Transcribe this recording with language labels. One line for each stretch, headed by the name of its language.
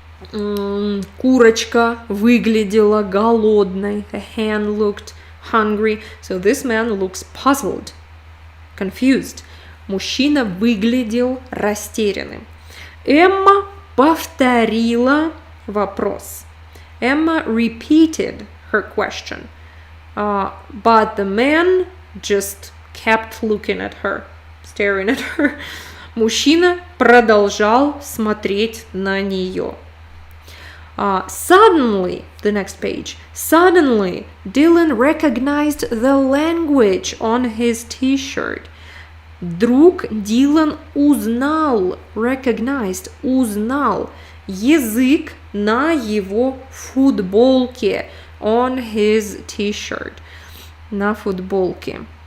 Russian: Курочка выглядела голодной.
English: The hen looked hungry. So this man looks puzzled, confused.
Russian: Мужчина выглядел растерянным. Эмма повторила вопрос.
English: Emma repeated her question. But the man just kept looking at her, staring at her.
Russian: Мужчина продолжал смотреть на нее.
English: Suddenly, the next page, suddenly Dylan recognized the language on his t-shirt.
Russian: Вдруг Дилан узнал, recognized, узнал язык на его футболке,
English: on his t-shirt,
Russian: на футболке.